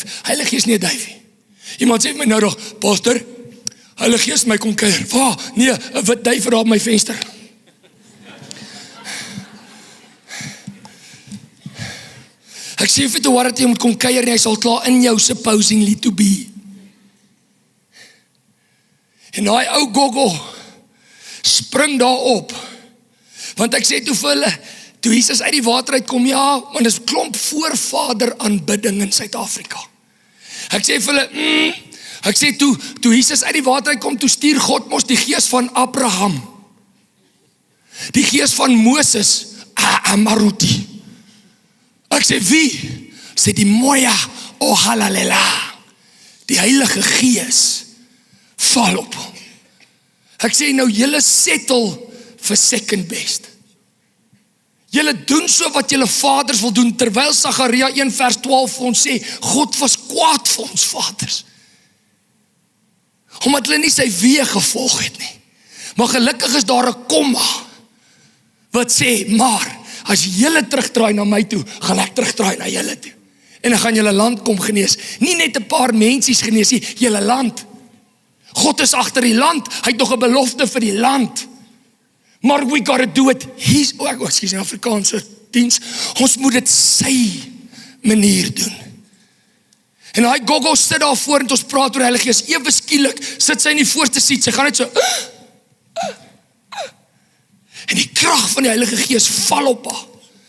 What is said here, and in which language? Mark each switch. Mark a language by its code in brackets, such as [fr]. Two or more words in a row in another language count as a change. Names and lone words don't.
[af] Heilige Gees nie 'n duif nie. Iemand sê vir my nou nog, pastor, Heilige Gees my kom kuier. Waar? Nee, 'n wit duif daar op my venster. Ek sê vir toe wat jy moet kom kuier nie, hy sal klaar in jou [en] supposingly to be. [af] En daai ou goggo spring daar op. Want ek sê toe vir hulle, toe Jesus uit die water uitkom, ja, want dis klomp voorvader aanbidding in Suid-Afrika. Ek sê vir hulle, ek sê toe Jesus uit die water uitkom, toe stuur God mos die gees van Abraham. Die gees van Moses, Amaruti. Ek sê wie? Sê die [st] Moya Ohalalela. [af] Die Heilige Gees val op hom. Ek sê nou, julle settle vir [en] second best. [af] Julle doen so wat julle vaders wil doen, terwyl Sagaria 1 vers 12 vir ons sê, God was kwaad vir ons vaders. Omdat hulle nie sy weë gevolg het nie. Maar gelukkig is daar 'n komma wat sê, maar as julle terugdraai na my toe, gaan ek terugdraai na julle toe. En dan gaan julle land kom genees. Nie net 'n paar mensies genees nie, julle land. God is agter die land, hy het nog 'n belofte vir die land. [en] Maar we gotta do it, excuse me, [af] Afrikaanse diens, ons moet dit sy manier doen. En hy goggo sit daar voor en ons praat oor Heilige Gees, ewe skielik sit sy in die voorste seat, sy gaan net so, en die krag van die Heilige Gees val op haar.